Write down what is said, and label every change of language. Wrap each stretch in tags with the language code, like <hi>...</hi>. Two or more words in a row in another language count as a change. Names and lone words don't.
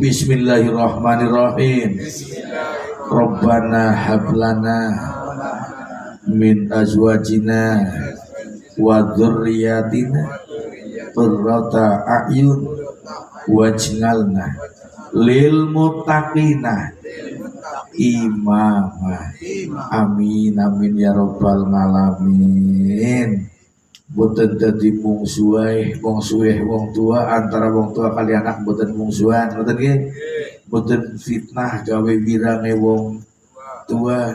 <ar>بسم الله الرحمن الرحيم ربنا هب لنا من أزواجنا وذرياتنا قرة أعين واجعلنا للمتقين إماما. آمين آمين يا رب العالمين.</ar> <jv>Boten dadi mungsuhe wong tua antara wong tua kali anak boten mungsuhan ngoten nggih. Boten fitnah gawe wirange wong tua.</jv>